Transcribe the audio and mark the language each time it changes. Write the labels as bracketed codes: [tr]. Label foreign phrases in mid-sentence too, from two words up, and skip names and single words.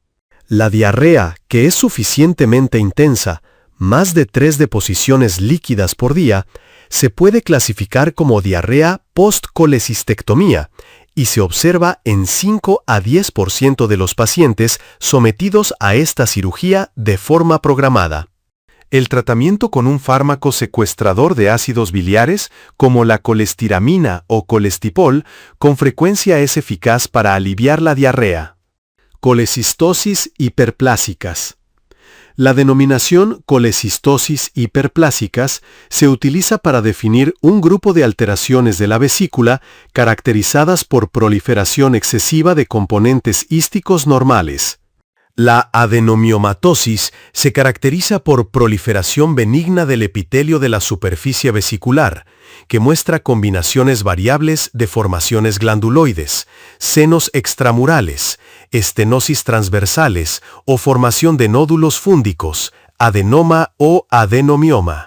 [es] La diarrea, que es suficientemente intensa, más de 3 deposiciones líquidas por día, se puede clasificar como diarrea post-colecistectomía y se observa en 5 a 10% de los pacientes sometidos a esta cirugía de forma programada. El tratamiento con un fármaco secuestrador de ácidos biliares, como la colestiramina o colestipol, con frecuencia es eficaz para aliviar la diarrea. Colecistosis hiperplásicas. La denominación colecistosis hiperplásicas se utiliza para definir un grupo de alteraciones de la vesícula caracterizadas por proliferación excesiva de componentes hísticos normales. La adenomiomatosis se caracteriza por proliferación benigna del epitelio de la superficie vesicular, que muestra combinaciones variables de formaciones glanduloides, senos extramurales, estenosis transversales o formación de nódulos fúndicos, adenoma o adenomioma.